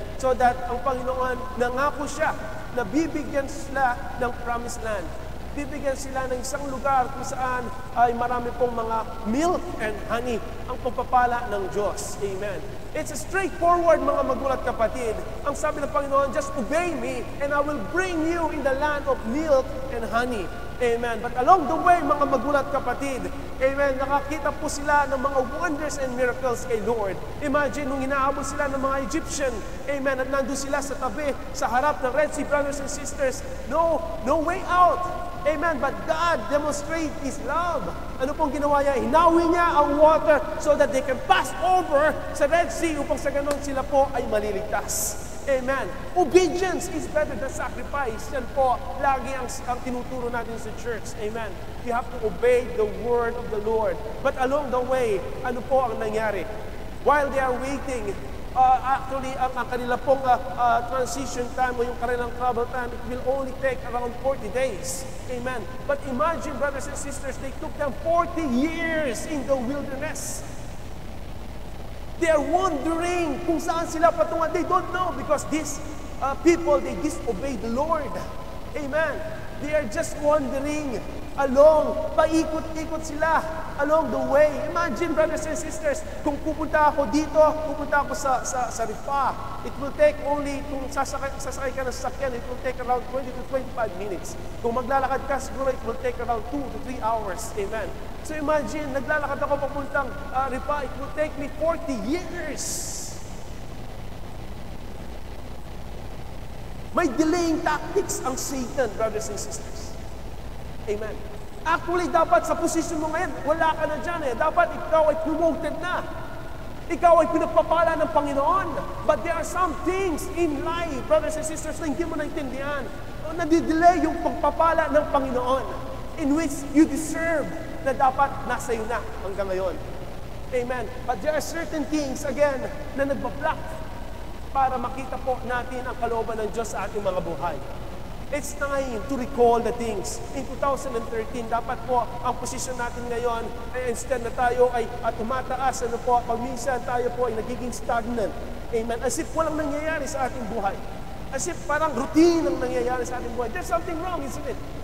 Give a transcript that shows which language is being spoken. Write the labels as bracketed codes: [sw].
[tl] So that ang Panginoon, nangako siya na bibigyan sila ng promised land. Bibigyan sila ng isang lugar kung saan ay marami pong mga milk and honey ang pagpapala ng Diyos. [en] Amen. It's a straightforward, [tl] mga magulat kapatid. Ang sabi ng Panginoon, [en] just obey me and I will bring you in the land of milk and honey. Amen. But along the way, [tl] mga magulat kapatid, amen, nakakita po sila ng mga [en] wonders and miracles [tl] kay Lord. Imagine, nung hinahabol sila ng mga Egyptian, amen, at nandun sila sa tabi, sa harap ng Red Sea, [en] brothers and sisters, no way out. [tl] Amen. [en] But God demonstrates His love. [tl] Ano pong ginawa niya? Hinawi niya ang water [en] so that they can pass over [tl] sa Red Sea upang sa ganon sila po ay maliligtas. [en] Amen. Obedience is better than sacrifice. [tl] Yan po, lagi ang tinuturo natin sa church. [en] Amen. You have to obey the word of the Lord. But along the way, [tl] ano po ang nangyari? [en] While they are waiting, actually, [tl] ang kanila pong [en] transition time [tl] o yung kanilang [en] travel time, it will only take around 40 days. Amen. But imagine, brothers and sisters, they took them 40 years in the wilderness. They are wondering [tl] kung saan sila patungan. [en] They don't know because these people, they disobey the Lord. Amen. They are just wandering along, [tl] paikot-ikot sila [en] along the way. Imagine, brothers and sisters, [tl] kung pupunta ako dito, pupunta ako sa Rifa, [en] it will take only, [tl] kung sasakay ka ng sasakyan, [en] it will take around 20 to 25 minutes. [tl] Kung maglalakad ka, siguro [en] it will take around 2 to 3 hours. Amen. So imagine, [tl] naglalakad ako papuntang Rifa, [en] it will take me 40 years. May delaying tactics ang Satan, brothers and sisters. Amen. [tl] Actually, dapat sa posisyon mo ngayon, wala ka na dyan eh. Dapat ikaw ay promoted na. Ikaw ay pinagpapala ng Panginoon. [en] But there are some things in life, brothers and sisters, [tl] na hindi mo naintindihan. Nadidelay yung pagpapala ng Panginoon [en] in which you deserve [tl] na dapat nasa iyo na hanggang ngayon. Amen. [en] But there are certain things, again, [tl] na nagbablock para makita po natin ang kalooban ng Diyos sa ating mga buhay. [en] It's time to recall the things. In 2013, [tl] dapat po ang posisyon natin ngayon ay instead na tayo ay tumataas, pag minsan tayo po ay nagiging stagnant. Amen. As if walang nangyayari sa ating buhay. [en] As if [tl] parang routine ang nangyayari sa ating buhay. [en] There's something wrong, isn't it?